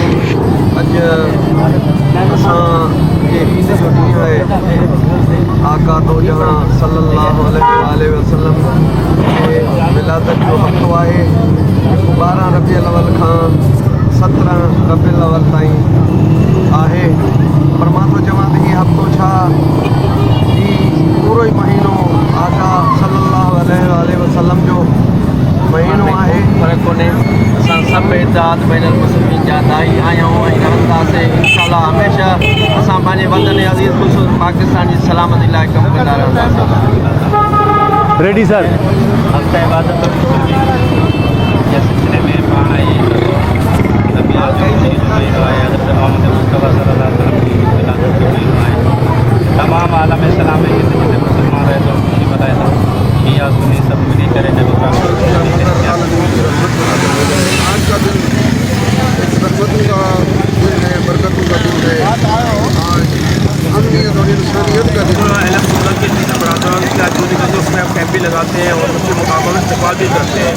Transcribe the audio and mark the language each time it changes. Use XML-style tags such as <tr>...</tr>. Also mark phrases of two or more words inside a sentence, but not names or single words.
<sd>آقا دو جہاں</sd> <ar>صلی اللہ علیہ وسلم</ar> <sd>کے ولادت جو ہفتو ہے 12 ربیع الاول کھان 17 ربیع الاول تائیں ہے، پر मां थो चवां त हीउ हफ़्तो छा पूरो ई महीनो आका</sd> <ar>صلی اللہ علیہ وسلم</ar> <sd>जो महीनो आहे। पर कोन्हे, असां सभु इत्तेहाद</sd> <ar>بین المسلمین</ar> <sd>जा दाई आहियूं ऐं रहंदासीं इंशाअल्लाह। हमेशह असां पंहिंजे वतन अज़ीज़ ख़ुशूस पाकिस्तान जी सलामती लाइ कमु कंदा रहंदासीं।</sd> <en>ready sir.</en> <sd>हफ़्ता इबादत जे सिलसिले में पाण नबी आज़म जी जो महीनो आहे, हज़रत मोहम्मद मुस्तफ़ा</sd> <ar>صلی اللہ علیہ وسلم</ar> <sd>जी विलादत जो महीनो आहे। तमामु आलम इस्लाम में जिते मुस्लमान रहे थो ख़ुशी मल्हाए थो। शिया सुन्नी सभु मिली करे नबी पाक</sd> <ur>آج کا دن ایک رحمتوں کا دن ہے، برکتوں کا دن ہے. آج امنیت اور انسانیت کا دن ہے. برادران کی آزادی کا جو اس میں آپ کیمپ بھی لگاتے ہیں اور اس کے مقابلے استعمال بھی کرتے ہیں.</ur>